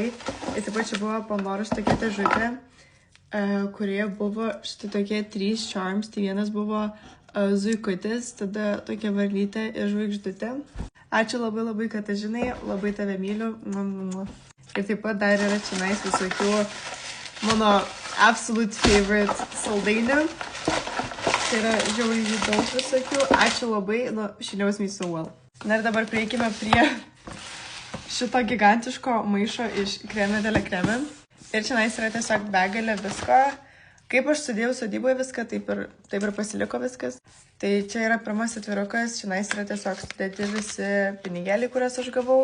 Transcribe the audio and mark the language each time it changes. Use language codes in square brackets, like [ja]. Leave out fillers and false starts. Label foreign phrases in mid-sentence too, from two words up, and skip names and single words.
[lt] Ir taip pat čia buvo Pandoros tokia dėžutė, kurioje buvo štai tokie 3 charms, tai vienas buvo zuikutis, tada tokia varlytė ir žvaigždutė. Ačiū labai Katažinai, labai tave myliu. Ir taip pat dar yra čionais visokių mano [en] absolute favorite [lt] saldainių. Tai yra žiauriai daug visokių. Ačiū labai. [en] She knows me so well. [lt] Na ir dabar prieikime prie šito gigantiško maišo iš Creme de la Creme. Ir čia yra tiesiog begalė visko. Kaip aš sudėjau sodyboje viską, taip ir pasiliko viskas. Tai čia yra pirmas atvirukas. Čia yra tiesiog sudėti visi pinigėliai, kurias aš gavau.